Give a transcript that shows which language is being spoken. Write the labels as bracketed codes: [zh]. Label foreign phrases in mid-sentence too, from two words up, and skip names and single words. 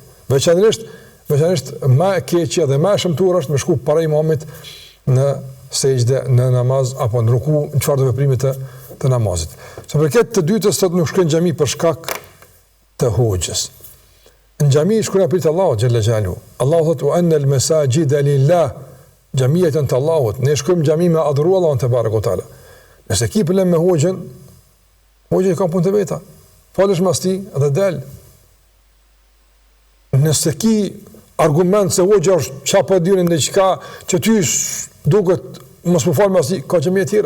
[sq] Veçanërisht më e keqja dhe më e shëmtuar është me shku para imamit në sejdë, në namaz apo në ruku, në çfarëdo veprime të namazit. Sa për këtë të dytës sot nuk shkojnë në xhami për shkak të hoxhës. Në xhami shkojnë për [ar] الله جل جلاله. [sq] Allahu thotë [ar] وأن المساجد لله, [sq] xhamia janë të Allahut. Ne shkojmë në xhami me adhuru Allahun te barekuhu teala. Nëse ki problem me hoxhën, hoxha ka punë të veta. Falesh mas ti dhe del. Nëse ki argument se hoxha është çapo dyrin në çka që ty duket mos më fal mas ti, ka xhamia tjera.